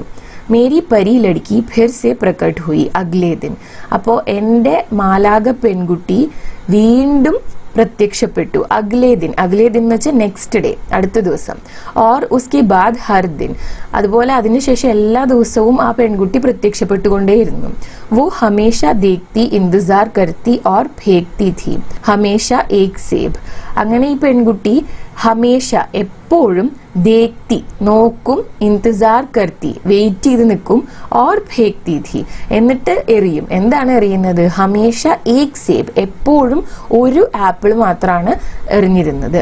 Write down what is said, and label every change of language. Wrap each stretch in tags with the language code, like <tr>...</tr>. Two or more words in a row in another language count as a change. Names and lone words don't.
<hi>मेरी परी लड़की फिर से प्रकट हुई अगले दिन.</hi> <ml>അപ്പോൾ എൻ്റെ മാലാഖ പെൺകുട്ടി വീണ്ടും പ്രത്യക്ഷപ്പെട്ടു.</ml> <hi>अगले दिन</hi> <ml>എന്ന് വെച്ചാൽ</ml> <en>next day,</en> <ml>അടുത്ത ദിവസം.</ml> <hi>और उसके बाद हर दिन,</hi> <ml>അതുപോലെ അതിനുശേഷം എല്ലാ ദിവസവും ആ പെൺകുട്ടി പ്രത്യക്ഷപ്പെട്ടുകൊണ്ടേയിരുന്നു.</ml> <hi>वो हमेशा देखती, इंतजार करती और फेंकती थी हमेशा एक सेब.</hi> <ml>അങ്ങനെ ഈ പെൺകുട്ടി ഹമേഷ എപ്പോഴും ദേക്തി നോക്കും,</ml> <hi>इंतज़ार करती</hi> <ml>വെയിറ്റ് ചെയ്ത് നിൽക്കും,</ml> <hi>और फेंकती थी</hi> <ml>എന്നിട്ട് എറിയും. എന്താണ് എറിയുന്നത്?</ml> <hi>हमेशा एक सेब,</hi> <ml>എപ്പോഴും ഒരു ആപ്പിൾ മാത്രമാണ് എറിഞ്ഞിരുന്നത്.</ml>